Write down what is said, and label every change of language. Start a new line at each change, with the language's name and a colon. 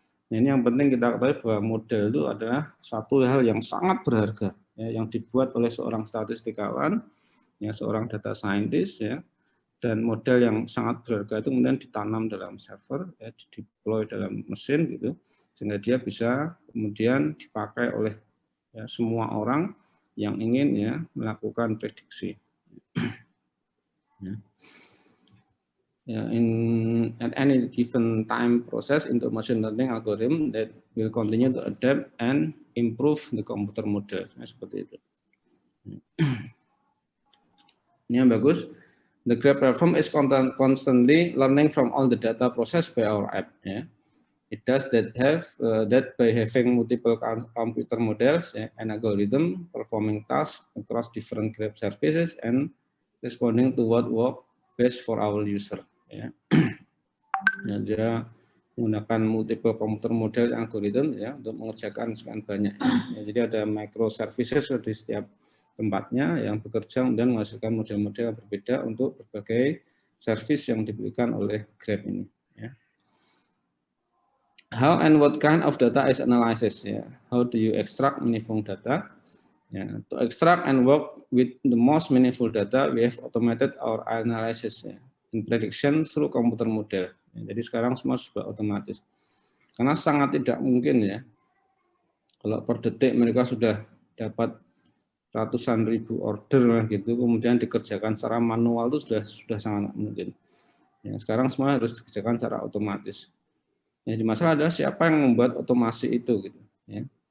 Indonesian: Nah, ini yang penting kita ketahui bahwa model itu adalah satu hal yang sangat berharga ya, yang dibuat oleh seorang statistikawan ya, seorang data scientist ya, dan model yang sangat berharga itu kemudian ditanam dalam server ya, dideploy dalam mesin gitu sehingga dia bisa kemudian dipakai oleh ya, semua orang yang ingin ya melakukan prediksi.
English: Ya, at any given time process into machine learning algorithm that will continue to adapt and improve the computer model.
Indonesian: Nah, seperti itu. Ini yang bagus.
English: The Grab platform is constantly learning from all the data processed by our app. Yeah. It does that by having multiple computer models and algorithm performing tasks across different Grab services and responding to what work best for our user.
Indonesian: Ya. Ya, dia menggunakan
English: multiple computer model algorithm
Indonesian: ya untuk mengerjakan sekian banyak. Ya, jadi ada microservices di setiap tempatnya yang bekerja dan menghasilkan model-model yang berbeda untuk berbagai service yang diberikan oleh Grab ini. Ya.
English: How and what kind of data is analysis? Yeah. How do you extract meaningful data? Yeah. To extract and work with the most meaningful data, we have automated our analysis in prediction through computer model.
Indonesian: Ya, jadi sekarang semua sudah otomatis. Karena sangat tidak mungkin ya, kalau per detik mereka sudah dapat ratusan ribu order gitu, kemudian dikerjakan secara manual itu sudah sangat mungkin. Ya, sekarang semua harus dikerjakan secara otomatis. Jadi masalah adalah siapa yang membuat otomasi itu gitu. Ya.